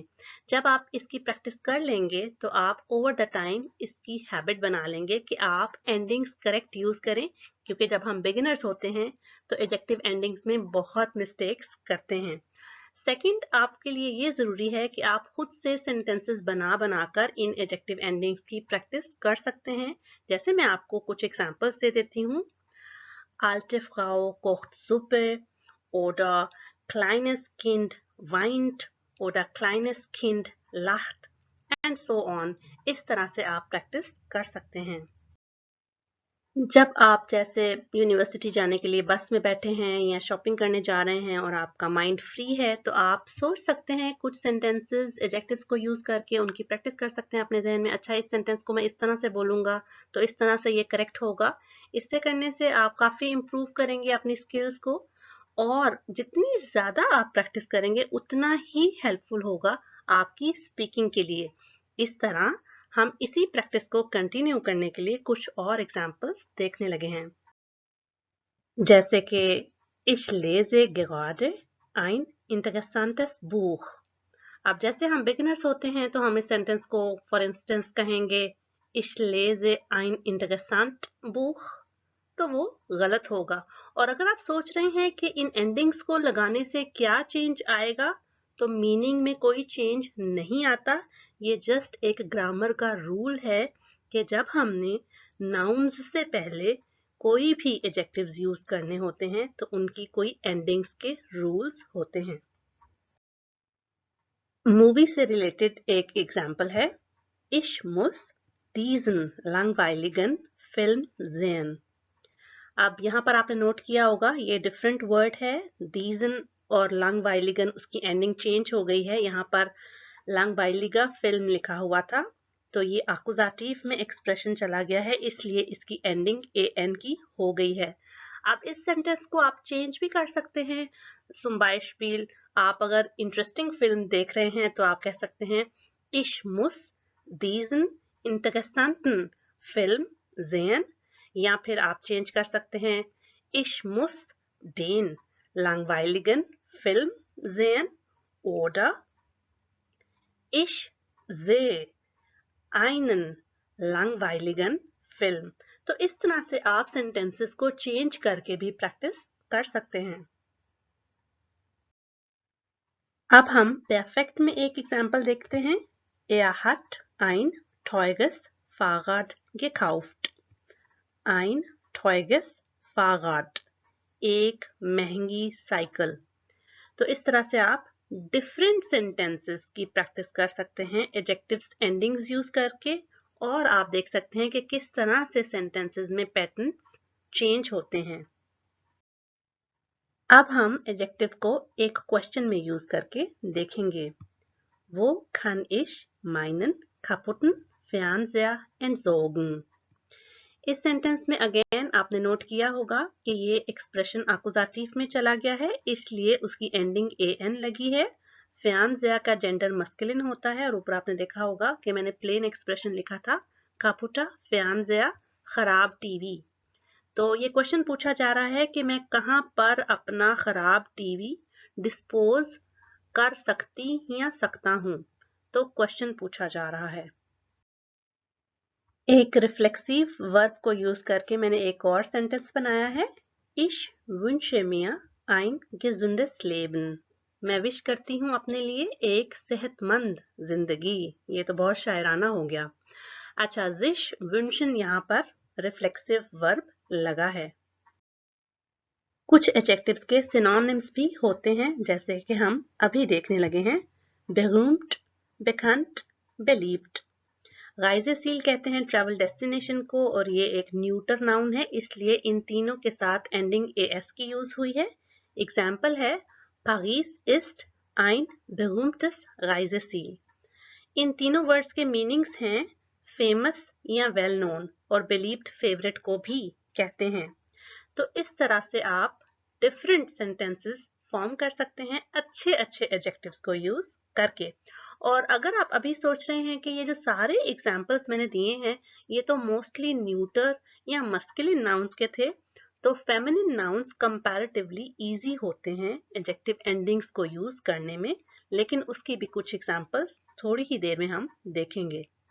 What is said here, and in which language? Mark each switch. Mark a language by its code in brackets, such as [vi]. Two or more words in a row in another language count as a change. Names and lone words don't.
[hi] जब आप इसकी प्रैक्टिस कर लेंगे तो आप [en] over the time [hi] इसकी हैबिट बना लेंगे कि आप [en] endings correct use [hi] करें, क्योंकि जब हम बिगिनर्स होते हैं तो [en] adjective endings [hi] में बहुत मिस्टेक्स करते हैं। सेकंड, आपके लिए ये जरूरी है कि आप खुद से सेंटेंसेस बनाकर इन [en] adjective endings [hi] की प्रैक्टिस कर सकते हैं। जैसे मैं आपको कुछ एग्जांपल्स दे देती हूँ। [de] Alte Frau kocht Suppe oder kleines Kind weint oder kleines Kind lacht [en] and so on। [hi] इस तरह से आप प्रैक्टिस कर सकते हैं। जब आप जैसे यूनिवर्सिटी जाने के लिए बस में बैठे हैं या शॉपिंग करने जा रहे हैं और आपका [en] mind free [hi] है तो आप सोच सकते हैं कुछ सेंटेंसेस एडजेक्टिव्स को यूज करके उनकी प्रैक्टिस कर सकते हैं अपने जहन में। अच्छा, इस सेंटेंस को मैं इस तरह से बोलूंगा तो इस तरह से ये करेक्ट होगा। इससे करने से आप काफी इम्प्रूव करेंगे अपनी स्किल्स को और जितनी ज़्यादा आप प्रैक्टिस करेंगे उतना ही हेल्पफुल होगा आपकी स्पीकिंग के लिए। इस तरह हम इसी प्रैक्टिस को कंटिन्यू करने के लिए कुछ और एग्जाम्पल्स देखने लगे हैं, जैसे कि [de] Ich lese gerade ein interessantes Buch। [hi] अब जैसे हम बिगिनर्स होते हैं तो हम इस सेंटेंस को [en] for instance [hi] कहेंगे [de] Ich lese ein interessant Buch, [hi] तो वो गलत होगा। और अगर आप सोच रहे हैं कि इन एंडिंग्स को लगाने से क्या चेंज आएगा, तो मीनिंग में कोई चेंज नहीं आता। ये जस्ट एक ग्रामर का रूल है कि जब हमने नाउन्स से पहले कोई भी [en] adjectives use [hi] करने होते हैं तो उनकी कोई एंडिंग्स के रूल्स होते हैं। मूवी से रिलेटेड एक एग्जाम्पल है [de] Ich muss diesen langweiligen Film sehen। [hi] अब यहाँ पर आपने नोट किया होगा ये [en] different word [hi] है, diesen और langweiligen, उसकी एंडिंग चेंज हो गई है। यहाँ पर langweiliger फिल्म लिखा हुआ था तो ये आकुजाटिव में एक्सप्रेशन चला गया है, इसलिए इसकी एंडिंग an की हो गई है। अब इस सेंटेंस को आप चेंज भी कर सकते हैं। [de] zum Beispiel [hi] आप अगर [en] interesting film [hi] देख रहे हैं तो आप कह सकते हैं [de] Ich muss diesen interessanten Film sehen, [hi] या फिर आप चेंज कर सकते हैं [de] Ich muss den langweiligen Film sehen oder Ich sehe einen langweiligen Film। [hi] तो इस तरह से आप सेंटेंसेस को चेंज करके भी प्रैक्टिस कर सकते हैं। अब हम परफेक्ट में एक एग्जांपल देखते हैं। [de] Er hat ein teures Fahrrad gekauft। ein teures Fahrrad, [hi] एक महंगी साइकिल। तो इस तरह से आप [en] different sentences [hi] की प्रैक्टिस कर सकते हैं [en] adjectives endings use [hi] करके, और आप देख सकते हैं कि किस तरह से सेंटेंसेस में [en] patterns change [hi] होते हैं। अब हम एडजेक्टिव को एक क्वेश्चन में यूज करके देखेंगे। [de] Wo kann ich meinen kaputten Fernseher entsorgen? [hi] इस सेंटेंस में अगेन आपने नोट किया होगा कि ये एक्सप्रेशन आकुजाटिव में चला गया है, इसलिए उसकी एंडिंग an लगी है। Fernseher का [en] gender masculine [hi] होता है और ऊपर आपने देखा होगा कि मैंने [en] plain expression [hi] लिखा था [de] kaputter Fernseher, [hi] खराब टीवी। तो ये क्वेश्चन पूछा जा रहा है कि मैं कहाँ पर अपना खराब टीवी डिस्पोज कर सकती या सकता हूँ। तो क्वेश्चन पूछा जा रहा है। एक [en] reflexive verb [hi] को यूज करके मैंने एक और सेंटेंस बनाया है। [de] Ich wünsche mir ein gesundes Leben। [hi] मैं विश करती हूँ अपने लिए एक सेहतमंद जिंदगी। ये तो बहुत शायराना हो गया। अच्छा, [de] sich wünschen [hi] यहाँ पर [en] reflexive verb [hi] लगा है। कुछ एडजेक्टिव्स के सिनोनिम्स भी होते हैं, जैसे कि हम अभी देखने लगे हैं। [de] berühmt, bekannt, beliebt। [hi] राइजेसील कहते हैं [en] travel destination [hi] को, और ये एक [en] neuter noun [hi] है, इसलिए इन तीनों के साथ एंडिंग as की यूज हुई है। एग्जाम्पल है [de] Paris ist ein berühmtes Reiseziel। [hi] इन तीनों वर्ड्स के मीनिंग्स हैं फेमस या [en] well known, [hi] और [en] believed favourite [hi] को भी कहते हैं। तो इस तरह से आप [en] different sentences form [hi] कर सकते हैं अच्छे अच्छे एडजेक्टिव्स को यूज करके। और अगर आप अभी सोच रहे हैं कि ये जो सारे एग्जाम्पल्स मैंने दिए हैं ये तो [en] mostly neuter [hi] या [en] masculine nouns [hi] के थे, तो [en] feminine nouns comparatively easy [hi] होते हैं [en] adjective endings [hi] को यूज करने में, लेकिन उसकी भी कुछ एग्जाम्पल्स थोड़ी ही देर में हम देखेंगे।